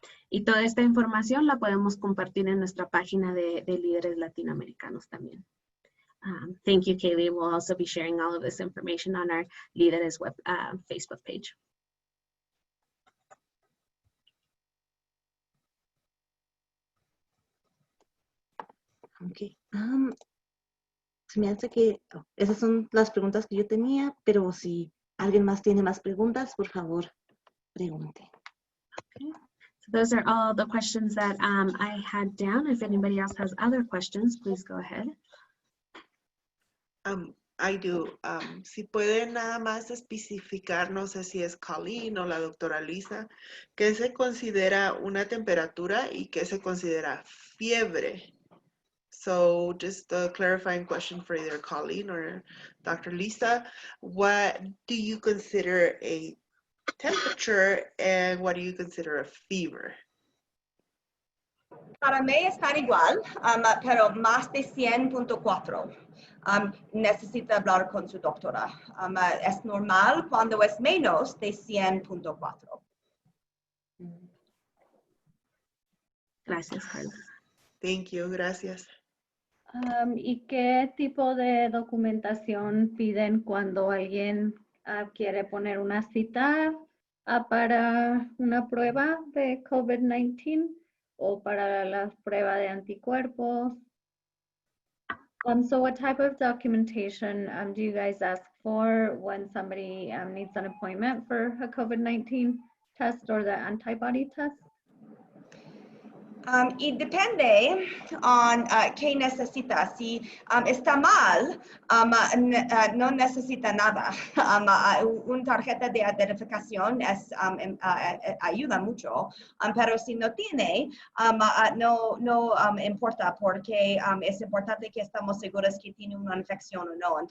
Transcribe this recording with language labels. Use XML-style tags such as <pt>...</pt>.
<es>Y toda esta información la podemos compartir en nuestra página de líderes latinoamericanos también.</es> <en>Thank you, Kaylee. We'll also be sharing all of this information on our Lideres Facebook page. Okay.</en> <es>Se me hace que esas son las preguntas que yo tenía, pero si alguien más tiene más preguntas, por favor, pregunte. Okay.</es> <en>So those are all the questions that I had down. If anybody else has other questions, please go ahead. I do.</en> <es>Si pueden nada más especificar, no sé si es Colleen o la doctora Lisa, ¿qué se considera una temperatura y qué se considera fiebre?</es> <en>So just a clarifying question for either Colleen or Dr. Lisa. What do you consider a temperature and what do you consider a fever?</en> <es>Para mí están igual, pero más de 100.4. Necesita hablar con su doctora. Es normal cuando es menos de 100.4. Gracias, Carlos.</es> <en>Thank you,</en> <es>gracias. ¿Y qué tipo de documentación piden cuando alguien quiere poner una cita para una prueba de COVID-19? o para la prueba de anticuerpos.</es> <en>So what type of documentation do you guys ask for when somebody needs an appointment for a COVID-19 test or the antibody test?</en> <es>Y depende on qué necesita. Si está mal, no necesita nada. Una tarjeta de identificación ayuda mucho, pero si no tiene, no importa, porque es importante que estamos seguros que tiene una infección o no.</es>